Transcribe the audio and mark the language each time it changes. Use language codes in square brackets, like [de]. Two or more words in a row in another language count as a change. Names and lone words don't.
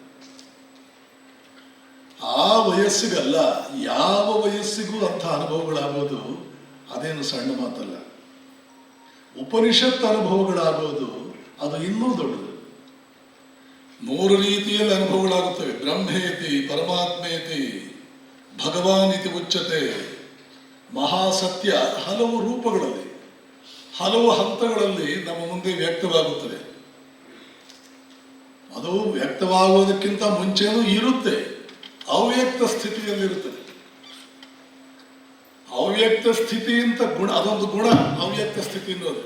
[kn] ಆ ವಯಸ್ಸಿಗಲ್ಲ, ಯಾವ ವಯಸ್ಸಿಗೂ ಅಂಥ ಅನುಭವಗಳಾಗೋದು ಅದೇನು ಸಣ್ಣ ಮಾತಲ್ಲ. ಉಪನಿಷತ್ ಅನುಭವಗಳಾಗೋದು ಅದು ಇನ್ನೂ ದೊಡ್ಡದು. 3 ರೀತಿಯಲ್ಲಿ ಅನುಭವಗಳಾಗುತ್ತವೆ. [sa] ಬ್ರಹ್ಮೇತಿ, ಪರಮಾತ್ಮೇತಿ, ಭಗವಾನ್ ಇತಿ ಉಚ್ಯತೆ. [kn] ಮಹಾಸತ್ಯ ಹಲವು ರೂಪಗಳಲ್ಲಿ. ಹಲವು ಹಂತಗಳಲ್ಲಿ ನಮ್ಮ ಮುಂದೆ ವ್ಯಕ್ತವಾಗುತ್ತದೆ. ಅದು ವ್ಯಕ್ತವಾಗುವುದಕ್ಕಿಂತ ಮುಂಚೆನೂ ಇರುತ್ತೆ, ಅವ್ಯಕ್ತ ಸ್ಥಿತಿಯಲ್ಲಿರುತ್ತದೆ. ಅವ್ಯಕ್ತ ಸ್ಥಿತಿ ಅಂತ ಗುಣ, ಅದೊಂದು ಗುಣ, ಅವ್ಯಕ್ತ ಸ್ಥಿತಿ ಅನ್ನೋದು.